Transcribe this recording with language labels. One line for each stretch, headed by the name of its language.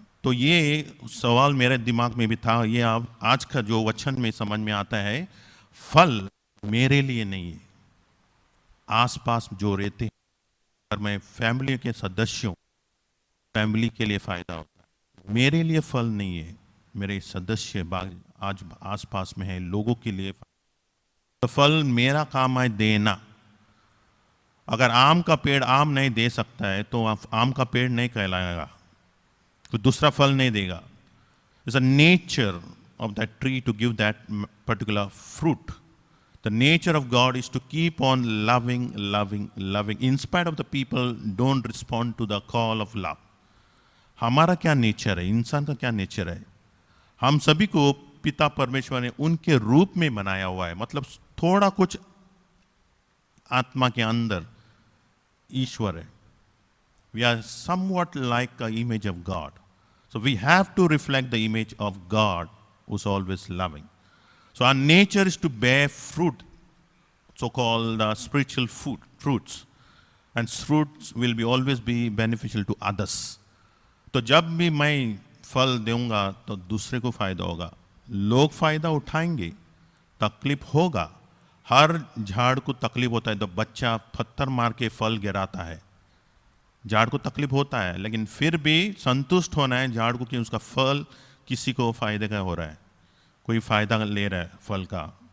Hindi: तो ये सवाल मेरे दिमाग में भी था, ये आज का जो वचन में समझ में आता है, फल मेरे लिए नहीं है, आसपास जो रहते हैं, और मैं फैमिली के सदस्यों, फैमिली के लिए फायदा होता है, मेरे लिए फल नहीं है, मेरे सदस्य आज आसपास में है, लोगों के लिए तो फल मेरा काम है देना। अगर आम का पेड़ आम नहीं दे सकता है तो आम का पेड़ नहीं कहलाएगा, कोई दूसरा फल नहीं देगा।
English: It's a nature of that tree to give that particular fruit. The nature of God is to keep on loving, loving, loving. In spite of the people don't respond to the call of love.
Hindi: हमारा क्या nature है, इंसान का क्या nature है? हम सभी को पिता परमेश्वर ने उनके रूप में बनाया हुआ है, मतलब थोड़ा कुछ आत्मा के अंदर ईश्वर है.
English: We are somewhat like an image of God. So we have to reflect the image of God who's always loving. So our nature is to bear fruit, so-called spiritual fruits. And fruits will be always be beneficial to others.
Hindi: तो जब भी मैं फल दूंगा तो दूसरे को फायदा होगा, लोग फायदा उठाएंगे, तकलीफ होगा. हर झाड़ को तकलीफ होता है, तो बच्चा पत्थर मार के फल गिराता है, झाड़ को तकलीफ होता है, लेकिन फिर भी संतुष्ट होना है झाड़ को कि उसका फल किसी को फायदे का हो रहा है, कोई फायदा ले रहा है फल का.